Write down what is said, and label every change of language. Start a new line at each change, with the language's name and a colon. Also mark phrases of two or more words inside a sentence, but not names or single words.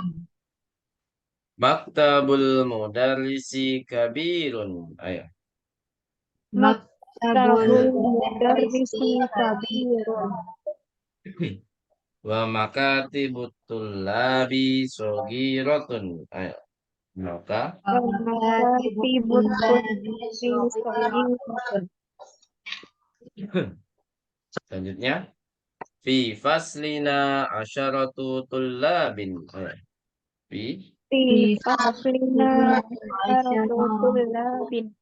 Arabic: مكتب المدرس كبير.
Indonesian: Ayo.
Arabic: مكتب المدرس كبير. ومكاتب الطلاب صغيرة.
Indonesian: Ayo. Maka.
Arabic: مكاتب الطلاب كبير.
Indonesian: Selanjutnya.
Arabic: في فصلنا عشرة طلاب.
Indonesian: Ayo. Fi.
Arabic: في فصلنا عشرة طلاب.